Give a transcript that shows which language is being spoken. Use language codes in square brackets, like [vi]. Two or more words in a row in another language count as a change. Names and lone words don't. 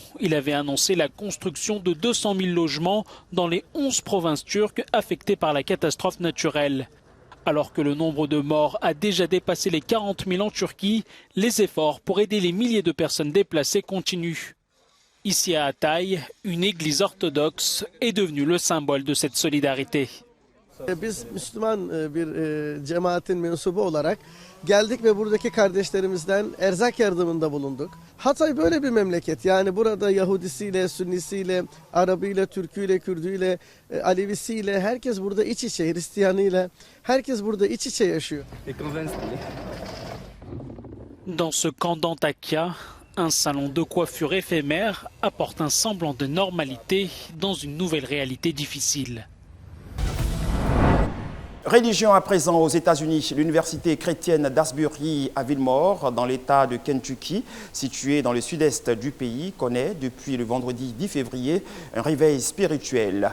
[fr] Il avait annoncé la construction de 200 000 logements dans les 11 provinces turques affectées par la catastrophe naturelle. Alors que le nombre de morts a déjà dépassé les 40 000 en Turquie, les efforts pour aider les milliers de personnes déplacées continuent. Ici à Hatay, une église orthodoxe est devenue le symbole de cette solidarité. [tr] Biz Müslüman bir cemaatin mensubu olarak geldik ve buradaki kardeşlerimizden erzak yardımında bulunduk. Hatay böyle bir memleket. Yani burada Yahudisiyle, Sünnisiyle, Arabıyla, Türküyle, Kürdüyle, Alevisiyle herkes burada iç içe, Hristiyanıyla herkes burada iç içe yaşıyor. [fr] Dans ce camp d'Antakya, un salon de coiffure éphémère apporte un semblant de normalité dans une nouvelle réalité difficile. Religion à présent aux États-Unis. L'université chrétienne d'Asbury à Wilmore, dans l'État de Kentucky, située dans le sud-est du pays, connaît depuis le vendredi 10 février un réveil spirituel.